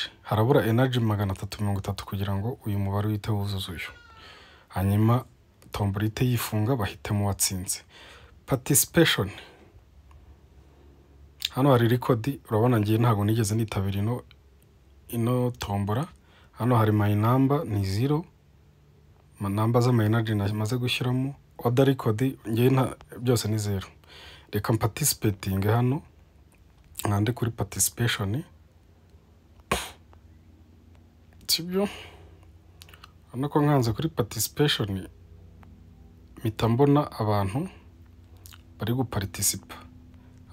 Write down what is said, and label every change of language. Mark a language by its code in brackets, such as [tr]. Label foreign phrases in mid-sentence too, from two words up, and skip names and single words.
[rw] Harabura energy 330 kugira ngo uyu mubare uhite wuzuza uyu. Hanyuma tombora ite yifunga bahitemo watsinze. Participation. Hano hari record. Urabona ngiye ntago nigeze nitabira ino tombora. Hano hari [en] my number [rw] ni 0. Number za [en] my energy [rw] maze gushyiramo. [en] Order record [rw] ngiye byose ni 0. Reka participating hano nkande kuri participation. Sibyo, hano ko nkanze kuri participation mpita mbona abantu bari guparticipa.